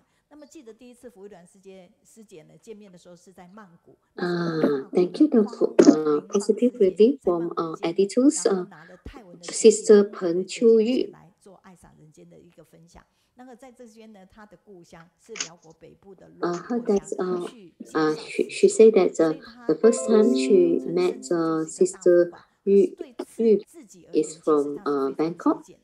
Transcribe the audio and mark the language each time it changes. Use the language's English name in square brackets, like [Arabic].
[Chinese] 那么记得第一次福利卵师姐呢见面的时候是在曼谷。 [English] Thank you the positive review from editors Sister Pen Qiuyu. [Chinese] 来做爱洒人间的一个分享。那个在这边呢，她的故乡是辽国北部的龙坡乡。 [English] She said that the first time she met Sister Yu is from Bangkok.